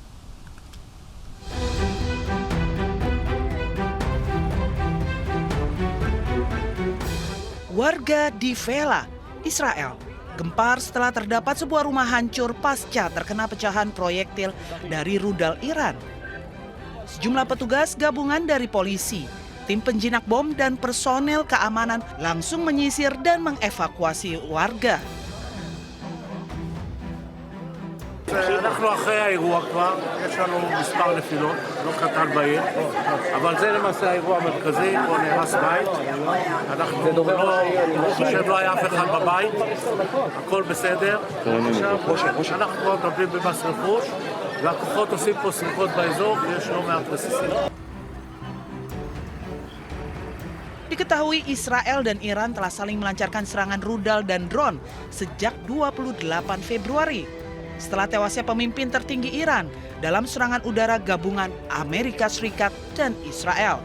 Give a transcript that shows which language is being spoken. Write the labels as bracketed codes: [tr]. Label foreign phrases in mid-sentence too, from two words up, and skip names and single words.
[id] Warga di Vela, Israel, gempar setelah terdapat sebuah rumah hancur pasca terkena pecahan proyektil dari rudal Iran. Sejumlah petugas gabungan dari polisi, tim penjinak bom dan personel keamanan langsung menyisir dan mengevakuasi warga. [he] אנחנו אחרי האירוע כבר, יש לנו מספר נפילות, לא קטן בעיר, אבל זה למעשה האירוע המרכזי, פה נהרס בית, אנחנו לא היה אף אחד בבית, הכל בסדר, עכשיו אנחנו כבר מדברים במס רכוש, והכוחות עושים פה סריקות באזור, ויש לא מעט רסיסים. [id] Diketahui Israel dan Iran telah saling melancarkan serangan rudal dan drone sejak 28 Februari. Setelah tewasnya pemimpin tertinggi Iran dalam serangan udara gabungan Amerika Serikat dan Israel.